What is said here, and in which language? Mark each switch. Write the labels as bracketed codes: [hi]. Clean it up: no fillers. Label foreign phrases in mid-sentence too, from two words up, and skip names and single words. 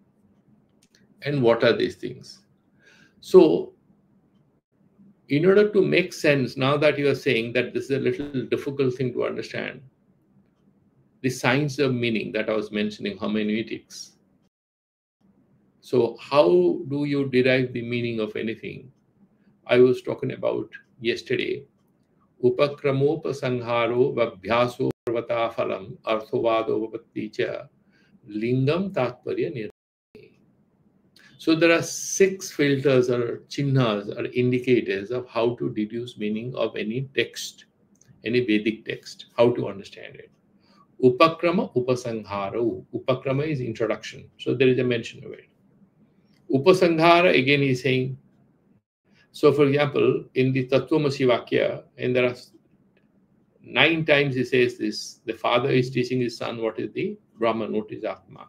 [en] And what are these things? So, in order to make sense, now that you are saying that this is a little difficult thing to understand, the science of meaning that I was mentioning, hermeneutics. So, how do you derive the meaning of anything? I was talking about yesterday. [sa] उपक्रमोपसङ्घारो वाभ्यासो पर्वतफलम् अर्थोवदो वापत्ति लिङ्गम् तत्पर्य निर्मय. [en] So there are 6 filters or chinnas or indicators of how to deduce meaning of any text, any Vedic text, how to understand it. [sa] उपक्रम, उपसङ्घर. [en] Upakrama is introduction. So there is a mention of it. Upasanghara, again, he's saying, so for example, in the Tattvamasi Vakya, and there are 9 times he says this, the father is teaching his son what is the Brahman, what is Atma.